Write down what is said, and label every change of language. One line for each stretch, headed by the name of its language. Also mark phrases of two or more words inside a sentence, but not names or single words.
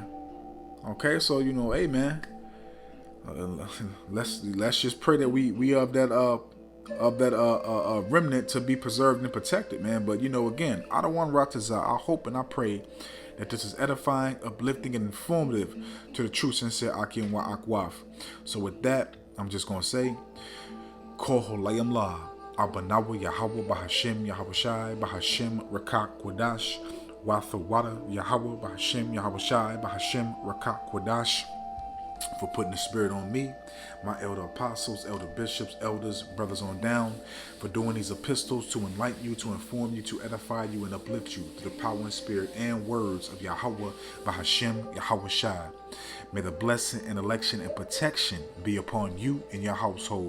English: Okay, so, hey, man, let's just pray that we of that remnant to be preserved and protected, man. But, again, I don't want Ratazah. I hope and I pray that this is edifying, uplifting, and informative to the true, sincere Akim Wa Akwaf. So with that, I'm just going to say, Koholayam La, Abanawa Yahweh Bahashim Yahweh Shai Bahashim Rakak Kwadash, Wathawada Yahweh Bahashim Yahweh Shai Bahashim Rakak Kwadash, for putting the spirit on me, my elder apostles, elder bishops, elders, brothers on down, for doing these epistles to enlighten you, to inform you, to edify you, and uplift you through the power and spirit and words of Yahweh Bahashim Yahweh Shai. May the blessing and election and protection be upon you and your household.